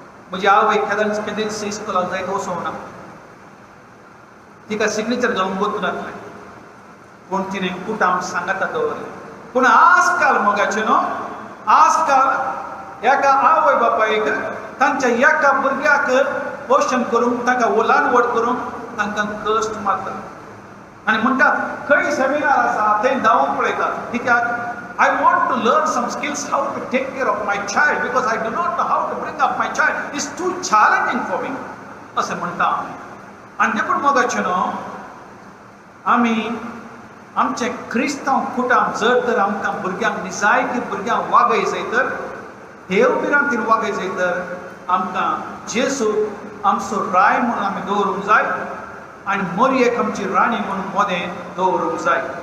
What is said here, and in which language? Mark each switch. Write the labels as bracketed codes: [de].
[gom] म्हजी आवय केदेंच इस्कॉलाक जायत वचोंक ना. तिका सिग्नेचर जावन वचूं नासलें पूण तिणें कुटाम सांगाता दवरलें. पूण आजकाल मोगाचें न्हू आजकाल एका आवय बापायक तांच्या एका भुरग्याक पोषण करूंक तांकां ल्हानवड करूंक तांकां कश्ट मारता आनी म्हणटात खंय सेमिनार आसा थंय धांवून पळयतात. कित्याक [en] I want to learn some skills how to take care of my child because I do not know how to bring up my child. It's too challenging for me. [gom] असे म्हणटा आमी. आनी देखून मोगाचें न्हू आमी आमचे क्रिस्तांव कुटाम जर तर आमकां भुरग्यांक निजायती भुरग्यांक वागय जाय तर देव बिरांतीन वागय जाय तर आमकां जेजू आमचो राय म्हणून आमी दवरूंक जाय आनी मोरयेक आमची राणी म्हणून मोदें दवरूंक जाय.